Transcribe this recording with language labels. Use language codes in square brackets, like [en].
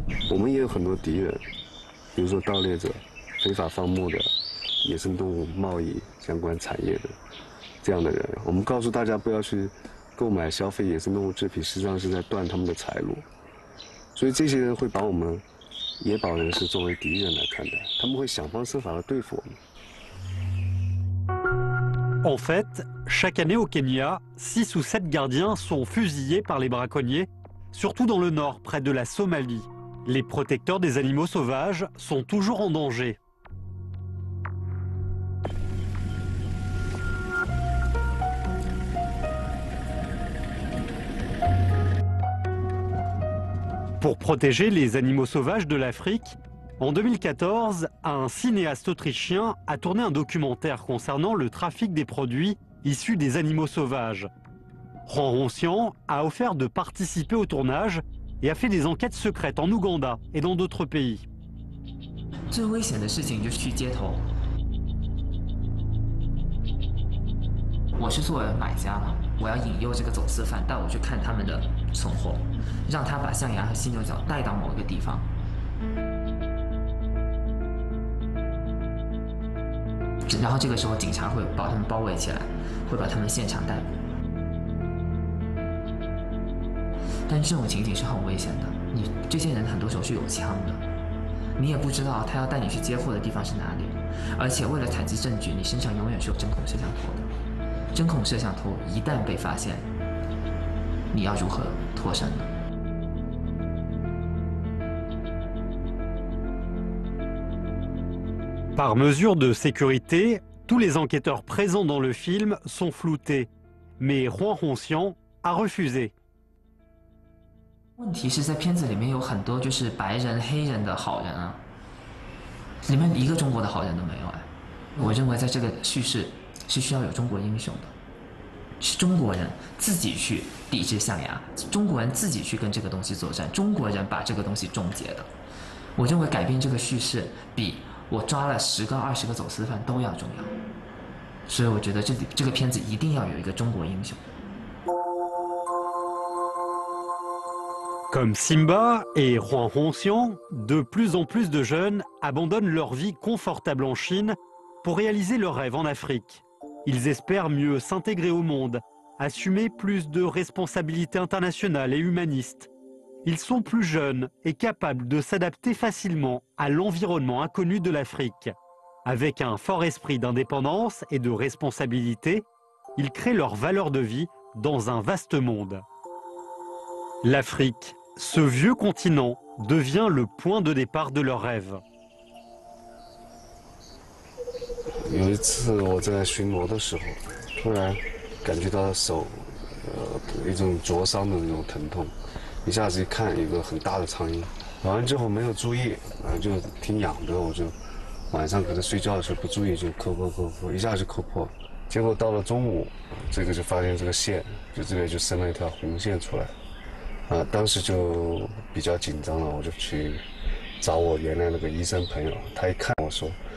[zh] 我们也有很多敌人，比如说盗猎者、非法放牧的、野生动物贸易相关产业的这样的人。我们告诉大家不要去购买、消费野生动物制品，实际上是在断他们的财路。所以这些人会把我们野保人士作为敌人来看待，他们会想方设法的对付我们。 [fr] En fait, chaque année au Kenya, 6 ou 7 gardiens sont fusillés par les braconniers, surtout dans le nord, près de la Somalie. Les protecteurs des animaux sauvages sont toujours en danger. Pour protéger les animaux sauvages de l'Afrique, en 2014, un cinéaste autrichien a tourné un documentaire concernant le trafic des produits issus des animaux sauvages. Juan Roncian a offert de participer au tournage et a fait des enquêtes secrètes en Ouganda et dans d'autres pays. [zh] 最危险的事情就是去街头。我是作为买家嘛，我要引诱这个走私犯带我去看他们的存货，让他把象牙和犀牛角带到某一个地方。然后这个时候警察会把他们包围起来，会把他们现场逮捕。但这种情景是很危险的，你这些人很多时候是有枪的，你也不知道他要带你去接货的地方是哪里，而且为了采集证据，你身上永远是有针孔摄像头的。针孔摄像头一旦被发现，你要如何脱身呢？ [fr] Par mesure de sécurité, tous les enquêteurs présents dans le film sont floutés. Mais Juan Roncian a refusé. [zh] 问题是在片子里面有很多就是白人、黑人的好人啊，里面一个中国的好人都没有哎。我认为在这个叙事是需要有中国英雄的，是中国人自己去抵制象牙，中国人自己去跟这个东西作战，中国人把这个东西终结的。我认为改变这个叙事比我抓了10个、20个走私犯都要重要，所以我觉得这个片子一定要有一个中国英雄。 [fr] Comme Simba et Juan Hongxiang, de plus en plus de jeunes abandonnent leur vie confortable en Chine pour réaliser leurs rêves en Afrique. Ils espèrent mieux s'intégrer au monde, assumer plus de responsabilités internationales et humanistes. Ils sont plus jeunes et capables de s'adapter facilement à l'environnement inconnu de l'Afrique. Avec un fort esprit d'indépendance et de responsabilité, ils créent leur valeur de vie dans un vaste monde. L'Afrique, ce vieux continent, devient le point de départ de leurs rêves. [zh] 有一次我在巡逻的时候，突然感觉到手，一种灼伤的那种疼痛，一下子一看有个很大的苍蝇，完了之后没有注意，就挺痒的，我就晚上可能睡觉的时候不注意就抠，一下就抠破，结果到了中午，这个就发现这个线，就这边就伸了一条红线出来，当时就比较紧张了，我就去找我原来那个医生朋友，他一看我说。